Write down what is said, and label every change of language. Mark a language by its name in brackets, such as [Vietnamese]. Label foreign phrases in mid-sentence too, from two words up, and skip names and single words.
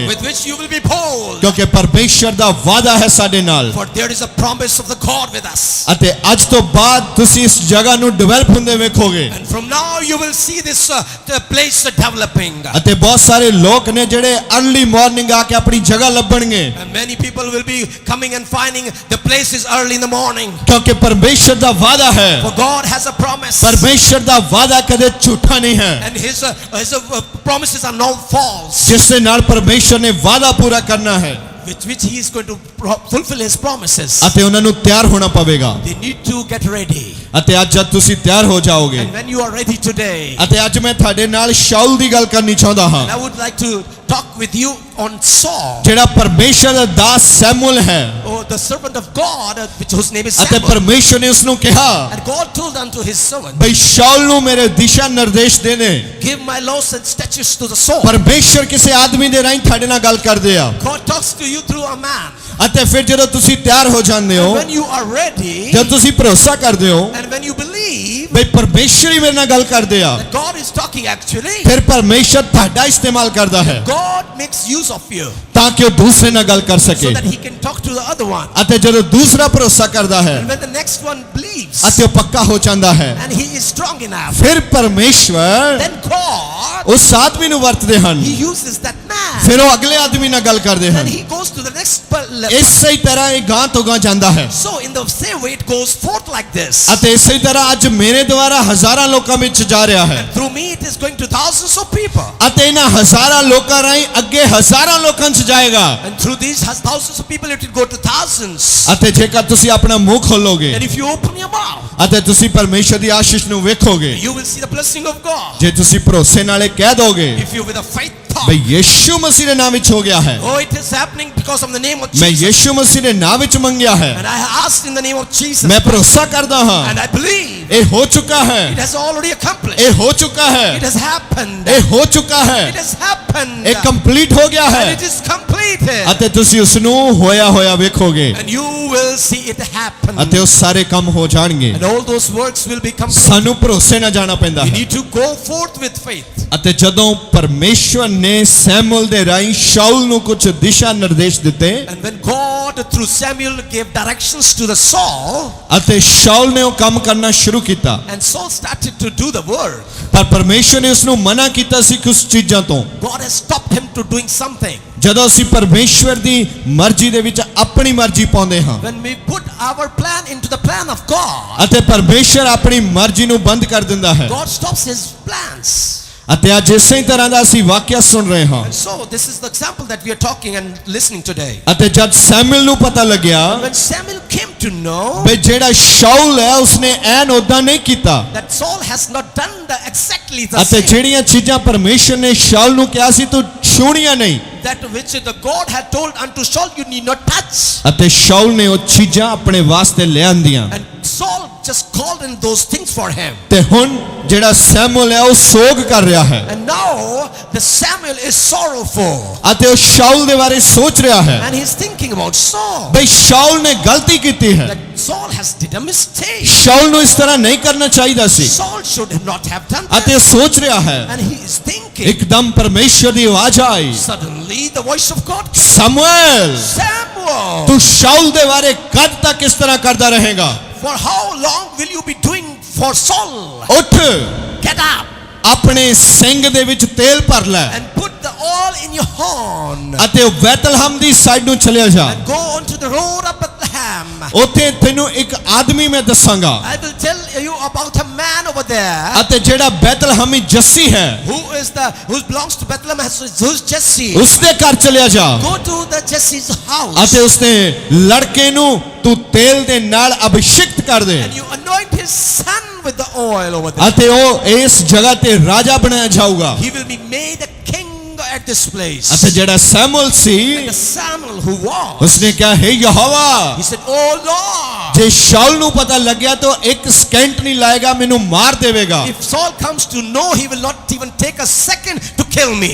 [English] with which you will be bold. [Punjabi] ਕਿਉਂਕਿ ਪਰਮੇਸ਼ਰ ਦਾ ਵਾਅਦਾ ਹੈ ਸਾਡੇ ਨਾਲ। [English] For there is a promise of the God with us. [Punjabi] ਅਤੇ ਅੱਜ ਤੋਂ ਬਾਅਦ ਤੁਸੀਂ ਇਸ ਜਗ੍ਹਾ ਨੂੰ ਡਿਵੈਲਪ ਹੁੰਦੇ ਵੇਖੋਗੇ [English] And from now you will see this the place developing. [Punjabi] ਅਤੇ ਬਹੁਤ ਸਾਰੇ ਲੋਕ ਨੇ ਜਿਹੜੇ [English] early morning [Punjabi] ਆ ਕੇ ਆਪਣੀ ਜਗ੍ਹਾ ਲੱਭਣਗੇ, [English] And many people will be coming and finding the place is early in the morning. [Punjabi] ਕਿਉਂਕਿ ਪਰਮੇਸ਼ਰ ਦਾ ਵਾਅਦਾ ਹੈ। [English] For God has a promise. [Punjabi] ਪਰਮੇਸ਼ਰ ਦਾ ਵਾਅਦਾ ਕਦੇ ਝੂਠਾ ਨਹੀਂ ਹੈ। [English] And his promises are not false. [Punjabi] ਜਿਸ ਦੇ ਨਾਲ ਪਰਮੇਸ਼ਰ ਨੇ ਵਾਅਦਾ ਪੂਰਾ ਕਰਨਾ ਹੈ [English] With which he is going to fulfill his promises. [Punjabi] ਅਤੇ ਉਹਨਾਂ ਨੂੰ ਤਿਆਰ ਹੋਣਾ ਪਵੇਗਾ। [English] They need to get ready. [Punjabi] ਅਤੇ ਅੱਜ ਜਦ ਤੁਸੀਂ ਤਿਆਰ ਹੋ ਜਾਓਗੇ, [English] And when you are ready today, [Punjabi] ਅਤੇ ਅੱਜ ਮੈਂ ਤੁਹਾਡੇ ਨਾਲ ਸ਼ਾਉਲ ਦੀ ਗੱਲ ਕਰਨੀ ਚਾਹੁੰਦਾ [English] and [Punjabi] ਹਾਂ, [English] I would like to talk with you on Saul, [Punjabi] ਜਿਹੜਾ ਪਰਮੇਸ਼ਰ ਦਾ ਦਾਸ ਸੈਮੂਅਲ ਹੈ। [English] or the servant of God, whose name is [Punjabi] ਅਤੇ [English] Samuel. [Punjabi] ਪਰਮੇਸ਼ਰ ਨੇ ਉਸ ਨੂੰ ਕਿਹਾ [English] And God told unto his servant, [Punjabi] ਬਈ ਸ਼ਾਉਲ ਨੂੰ ਮੇਰੇ ਦਿਸ਼ਾ ਨਿਰਦੇਸ਼ ਦੇ ਦੇ। [English] give my laws and statutes to the Saul. [Punjabi] ਪਰਮੇਸ਼ਰ ਕਿਸੇ ਆਦਮੀ ਦੇ ਰਾਹੀਂ ਤੁਹਾਡੇ ਨਾਲ ਗੱਲ ਕਰਦੇ ਆ, [English] God talks to you through a man. [Punjabi] ਅਤੇ ਫਿਰ ਜਦੋਂ ਤੁਸੀਂ ਤਿਆਰ ਹੋ ਜਾਂਦੇ [English] And [Punjabi] ਹੋ, [English] when you are ready, [Punjabi] ਜਦ ਤੁਸੀਂ ਭਰੋਸਾ ਕਰਦੇ ਹੋ [English] and when you believe [Punjabi] ਬਈ ਪਰਮੇਸ਼ਰ ਹੀ ਮੇਰੇ ਨਾਲ ਗੱਲ ਕਰਦੇ ਆ, [English] that God is talking actually, [Punjabi] ਫਿਰ ਪਰਮੇਸ਼ਰ ਤੁਹਾਡਾ ਇਸਤੇਮਾਲ ਕਰਦਾ ਹੈ [English] God makes use of you [Punjabi] ਤਾਂ ਕਿ ਉਹ ਦੂਸਰੇ ਨਾਲ ਗੱਲ ਕਰ [English] so [Punjabi] ਸਕੇ। [English] that he can talk to the other one. [Punjabi] ਅਤੇ ਜਦੋਂ ਦੂਸਰਾ ਭਰੋਸਾ ਕਰਦਾ ਹੈ [English] And when the next one believes [Punjabi] ਅਤੇ ਉਹ ਪੱਕਾ ਹੋ ਜਾਂਦਾ ਹੈ, [English] and he is strong enough, [Punjabi] ਫਿਰ ਪਰਮੇਸ਼ਵਰ [English] then God, [Punjabi] ਉਸ ਆਦਮੀ ਨੂੰ ਵਰਤਦੇ ਹਨ, [English] he uses that man. [Punjabi] ਫਿਰ ਉਹ ਅਗਲੇ ਆਦਮੀ ਨਾਲ ਗੱਲ ਕਰਦੇ [English] Then [Punjabi] ਹਨ। [English] he goes to the next level. [Punjabi] ਇਸੇ ਤਰ੍ਹਾਂ ਇਹ ਗਾਂ ਤੋਂ ਗਾਂ ਜਾਂਦਾ ਹੈ। [English] So in the same way it goes forth like this. [Punjabi] ਅਤੇ ਇਸੇ ਤਰ੍ਹਾਂ ਅੱਜ ਮੇਰੇ ਦੁਆਰਾ ਹਜ਼ਾਰਾਂ ਲੋਕਾਂ ਵਿੱਚ ਜਾ ਰਿਹਾ ਹੈ, [English] Through me it is going to thousands of people. [Punjabi] ਅਤੇ ਇਹਨਾਂ ਹਜ਼ਾਰਾਂ ਲੋਕਾਂ ਰਾਹੀਂ ਅੱਗੇ ਹਜ਼ਾਰਾਂ ਲੋਕਾਂ 'ਚ ਜਾਏਗਾ। [English] And through these thousands of people it will go to thousands. [Punjabi] ਅਤੇ ਜੇਕਰ ਤੁਸੀਂ ਆਪਣਾ ਮੂੰਹ ਖੋਲੋਗੇ [English] And if you open your mouth, [Punjabi] ਅਤੇ ਤੁਸੀਂ ਪਰਮੇਸ਼ਰ ਦੀ ਆਸ਼ੀਸ਼ ਨੂੰ ਵੇਖੋਗੇ, [English] you will see the blessing of God. [Punjabi] ਜੇ ਤੁਸੀਂ ਭਰੋਸੇ ਨਾਲ ਇਹ ਕਹਿ ਦੋਗੇ [English] If you with a faith thought, [Punjabi] ਬਈ ਯਿਸੂ ਮਸੀਹ ਦੇ ਨਾਮ ਵਿੱਚ ਹੋ ਗਿਆ ਹੈ, [English] oh, it is happening because of the name of [Punjabi] ਮੈਂ [English] Jesus. [Punjabi] ਯਿਸੂ ਮਸੀਹ ਦੇ ਨਾਮ ਵਿੱਚ ਮੰਗਿਆ ਹੈ, [English] And I asked in the name of Jesus. [Punjabi] ਮੈਂ ਭਰੋਸਾ ਕਰਦਾ ਹਾਂ [English] And I believe [Punjabi] ਇਹ ਹੋ ਚੁੱਕਾ ਹੈ, [English] it has already accomplished. [Punjabi] ਇਹ ਹੋ ਚੁੱਕਾ [English] It [Punjabi] ਹੈ, [English] has happened. [Punjabi] ਇਹ ਹੋ ਚੁੱਕਾ [English] It [Punjabi] ਹੈ, [English] has happened. [Punjabi] ਇਹ ਕੰਪਲੀਟ ਹੋ ਗਿਆ [English] And [Punjabi] ਹੈ, [English] it is completed. [Punjabi] ਅਤੇ ਤੁਸੀਂ ਉਸ ਨੂੰ ਹੋਇਆ ਹੋਇਆ ਵੇਖੋਗੇ [English] And you will see it happen. [Punjabi] ਅਤੇ ਉਹ ਸਾਰੇ ਕੰਮ ਹੋ ਜਾਣਗੇ। [English] And all those works will be complete. [Punjabi] ਸਾਨੂੰ ਭਰੋਸੇ ਨਾਲ ਜਾਣਾ ਪੈਂਦਾ [English] We [Punjabi] ਹੈ। [English] need to go forth with faith. [Punjabi] ਅਤੇ ਜਦੋਂ ਪਰਮੇਸ਼ਵਰ ਨੇ ਸੈਮੂਅਲ ਦੇ ਰਾਹੀਂ ਸ਼ਾਉਲ ਨੂੰ ਕੁਝ ਦਿਸ਼ਾ ਨਿਰਦੇਸ਼ ਦਿੱਤੇ [English] And when God through Samuel gave directions to the Saul, [Punjabi] ਅਤੇ ਸ਼ਾਉਲ ਨੇ ਉਹ ਕੰਮ ਕਰਨਾ ਸ਼ੁਰੂ ਕੀਤਾ, [English] and Saul started to do the work, [Punjabi] ਪਰ ਪਰਮੇਸ਼ਵਰ ਨੇ ਉਸ ਨੂੰ ਮਨਾ ਕੀਤਾ ਸੀ ਕੁਝ ਚੀਜ਼ਾਂ ਤੋਂ। [English] God has stopped him to doing something. [Punjabi] ਜਦੋਂ ਅਸੀਂ ਪਰਮੇਸ਼ਵਰ ਦੀ ਮਰਜ਼ੀ ਦੇ ਵਿੱਚ ਆਪਣੀ ਮਰਜ਼ੀ ਪਾਉਂਦੇ ਹਾਂ [English] When we put our plan into the plan of God, [Punjabi] ਅਤੇ ਪਰਮੇਸ਼ਵਰ ਆਪਣੀ ਮਰਜ਼ੀ ਨੂੰ ਬੰਦ ਕਰ ਦਿੰਦਾ ਹੈ। [English] God stops his plans. [Punjabi] ਅਤੇ ਅੱਜ ਇਸੇ ਤਰ੍ਹਾਂ ਦਾ ਅਸੀਂ ਵਾਕਿਆ ਸੁਣ ਰਹੇ ਹਾਂ। [English] And so this is the example that we are talking and listening today. [Punjabi] ਅਤੇ ਜਦ ਸੈਮੂਅਲ ਨੂੰ ਪਤਾ ਲੱਗਿਆ [English] When Samuel came to know [Punjabi] ਬਈ ਜਿਹੜਾ ਸ਼ਾਉਲ ਹੈ ਉਸਨੇ ਐਨ ਉਦਾਂ ਨਹੀਂ ਕੀਤਾ, [English] that Saul has not done exactly the [Punjabi] ਅਤੇ [English] same, [Punjabi] ਜਿਹੜੀਆਂ ਚੀਜ਼ਾਂ ਪਰਮੇਸ਼ਵਰ ਨੇ ਸ਼ਾਉਲ ਨੂੰ ਕਿਹਾ ਸੀ ਤੂੰ ਛੂਣੀਆਂ ਨਹੀਂ, [English] that which the God had told unto Saul you need not touch. [Punjabi] ਅਤੇ ਸ਼ਾਉਲ ਨੇ ਉਹ ਚੀਜ਼ਾਂ ਆਪਣੇ ਵਾਸਤੇ ਲਿਆਂਦੀਆਂ। [English] And Saul just called in those things for him. [Punjabi] ਤੇ ਹੁਣ ਜਿਹੜਾ ਸੈਮੂਅਲ ਹੈ ਉਹ ਸੋਗ ਕਰ ਰਿਹਾ ਹੈ [English] And now the Samuel is sorrowful. [Punjabi] ਅਤੇ ਉਹ ਸ਼ਾਉਲ ਦੇ ਬਾਰੇ ਸੋਚ ਰਿਹਾ ਹੈ [English] And he's thinking about Saul. [Punjabi] ਬਈ ਸ਼ਾਉਲ ਨੇ ਗਲਤੀ ਕੀਤੀ ਹੈ, [English] That Saul has did a mistake. [Punjabi] ਸ਼ਾਉਲ ਨੂੰ ਇਸ ਤਰ੍ਹਾਂ ਨਹੀਂ ਕਰਨਾ ਚਾਹੀਦਾ ਸੀ। [English] Saul should not have done [Punjabi] ਅਤੇ [English] that. [Punjabi] ਉਹ ਸੋਚ ਰਿਹਾ ਹੈ, [English] And he is thinking. [Punjabi] ਇੱਕਦਮ ਪਰਮੇਸ਼ਵਰ ਦੀ ਆਵਾਜ਼ ਆਈ, [English] Suddenly the voice of God came. [Punjabi] ਸਮੂਏਲ [English] Samuel, [Punjabi] ਤੂੰ ਸ਼ਾਉਲ ਦੇ ਬਾਰੇ ਕਦ ਤੱਕ ਇਸ ਤਰ੍ਹਾਂ ਕਰਦਾ ਰਹੇਗਾ? [English] for how long will you be doing for Saul? [Punjabi] ਉੱਠ, [English] Get up [Punjabi] ਆਪਣੇ ਸਿੰਘ ਦੇ ਵਿੱਚ ਤੇਲ ਭਰ ਲੈ [English] and put the oil in your horn [Punjabi] ਅਤੇ ਉਹ ਬੈਤਲਹਮ ਦੀ ਸਾਈਡ ਨੂੰ ਚਲਿਆ ਜਾ। [English] and go onto the road of Bethlehem. [Punjabi] ਉੱਥੇ ਤੈਨੂੰ ਇੱਕ ਆਦਮੀ ਮੈਂ ਦੱਸਾਂਗਾ [English] I will tell you about a man over there [Punjabi] ਅਤੇ ਜਿਹੜਾ ਬੈਤਲਹਮੀ ਜੱਸੀ ਹੈ [English] who belongs to Bethlehem, who's Jesse. [Punjabi] ਉਸਦੇ ਘਰ ਚਲਿਆ ਜਾ [English] Go to the Jesse's house [Punjabi] ਅਤੇ ਉਸਦੇ ਲੜਕੇ ਨੂੰ ਤੂੰ ਤੇਲ ਦੇ ਨਾਲ ਅਭਿਸ਼ੇਕਤ ਕਰ ਦੇ [English] and you anoint his son with the oil over there. [Punjabi] ਅਤੇ ਉਹ ਇਸ ਜਗ੍ਹਾ ਤੇ ਰਾਜਾ ਬਣਾਇਆ ਜਾਊਗਾ। [English] He will be made a king at this place. [Punjabi] ਅਤੇ ਜਿਹੜਾ ਸੈਮੂਅਲ ਸੀ [English] And the Samuel who was, [Punjabi] ਉਸਨੇ ਕਿਹਾ ਹੈ ਯਹੋਵਾ [English] he said, oh Lord, [Punjabi] ਜੇ ਸ਼ਾਉਲ ਨੂੰ ਪਤਾ ਲੱਗਿਆ ਤਾਂ ਇੱਕ ਸਕਿੰਟ ਨਹੀਂ ਲਾਏਗਾ ਮੈਨੂੰ ਮਾਰ ਦੇਵੇਗਾ [English] if Saul comes to know, he will not even take a second to kill me.